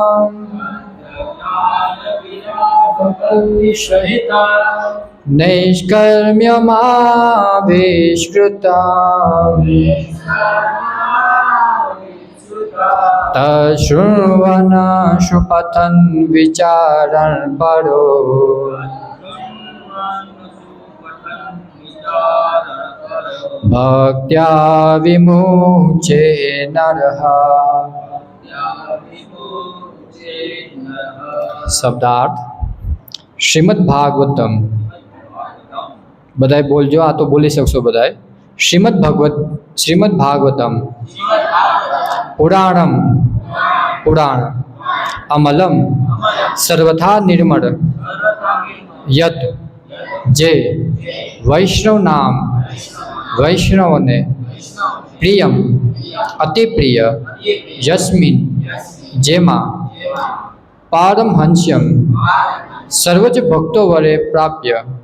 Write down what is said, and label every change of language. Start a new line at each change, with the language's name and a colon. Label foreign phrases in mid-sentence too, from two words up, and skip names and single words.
Sanskrit: नैष्कर्म्यमाविष्कृता तशृण्वन् सुपठन् विचारन् परो भक्त्या विमुच्ये नरः।
Gujarati: शब्दार्थ श्रीमद् भागवतम બધાય બોલજો. આ તો બોલી શકશો બધાય.
Sanskrit: શ્રીમદ્ ભાગવતમ પુરાણમ
Gujarati: પુરાણ અમલમ સર્વથા નિર્મળ યત જે વૈષ્ણવ નામ વૈષ્ણવને પ્રિયમ અતિ પ્રિય યસ્મિન જેમાં પારમહંસ્યમ સર્વજ ભક્તો વડે પ્રાપ્ય